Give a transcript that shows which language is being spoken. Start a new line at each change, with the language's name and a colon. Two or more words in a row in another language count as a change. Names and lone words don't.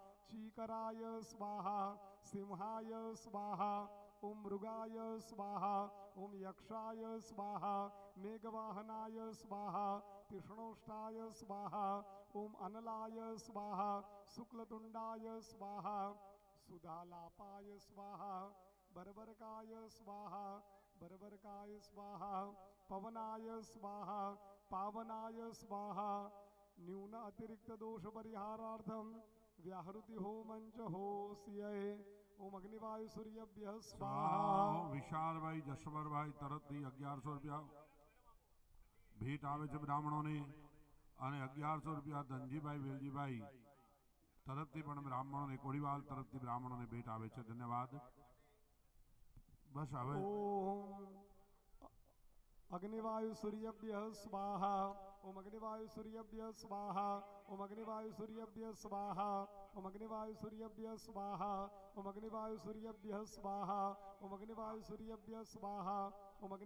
Sanskrit: चीकराय स्वाहा, सिंहाय स्वाहा, ओम मृगाय स्वाहा, ओम यक्षाय स्वाहा, मेघवाहनाय स्वाहा, तीक्ष्णोष्टाय स्वाहा, ओम अनलाय स्वाहा, शुक्लतुंडाय स्वाहा, सुधालापाय स्वाहा, बर्बरकाय स्वाहा, बर्बरकाय स्वाहा, पवनाय स्वाहा, पावनाय स्वाहा. न्यून अतिरिक्त दोष परिहारार्थम व्याहृति होमंच होस्ये. ओम अग्निवायु सूर्यभ्य स्वाहा.
Gujarati: વિશાલભાઈ જશવરભાઈ તરફથી 1100 રૂપિયા ભેટ આવે છે બ્રાહ્મણોને, અને 1100 રૂપિયા ધનજીભાઈ વેલજીભાઈ તરફથી પણ બ્રાહ્મણોને, કોડીવાલ તરફથી બ્રાહ્મણોને ભેટ આવે છે. ધન્યવાદ. બસ હવે
Sanskrit: ओम अग्निवायु सूर्यभ्य स्वाहा. ओम अग्निवायु सूर्यभ्य स्वाहा. ओम अग्निवायु सूर्यभ्य स्वाहा. ओम अग्निवायु सूर्यभ्य स्वाहा. ओम अग्निवायु सूर्यभ्य स्वाहा. ओम अग्निवायु सूर्यभ्य स्वाहा.